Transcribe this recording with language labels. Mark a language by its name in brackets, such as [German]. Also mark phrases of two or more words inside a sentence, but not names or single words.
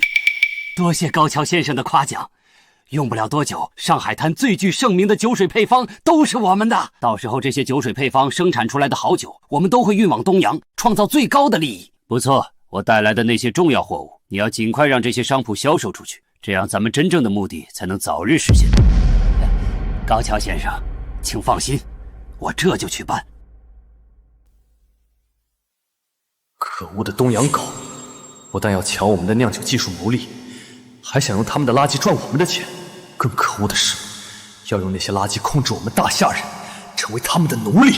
[Chinese] 多謝高橋先生的誇獎，用不了多久，上海灘最具盛名的酒水配方都是我們的。到時候這些酒水配方生產出來的好酒，我們都會運往東洋，創造最高的利益。不錯，我帶來的那些重要貨物，你要盡快讓這些商鋪銷售出去，這樣咱們真正的目的才能早日實現。高橋先生， 請放心，我这就去办。可恶的东洋狗，不但要抢我们的酿酒技术牟利，还想用他们的垃圾赚我们的钱。更可恶的是，要用那些垃圾控制我们大夏人，成为他们的奴隶。